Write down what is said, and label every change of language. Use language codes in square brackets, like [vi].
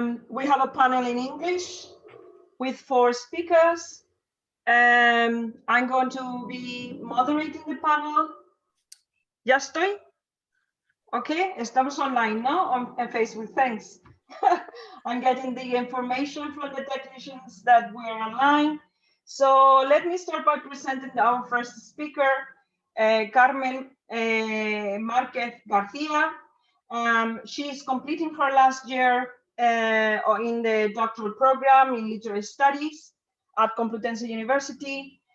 [en] We have a panel in English with 4 speakers. I'm going to be moderating the panel. [es] ¿Ya estoy? Ok, estamos online, ¿no? En Facebook, [en] thanks. and getting the information from the technicians that we're online. So let me start by presenting our first speaker, Carmen Marquez Garcia. She's completing her last year in the doctoral program in literary studies at Complutense University.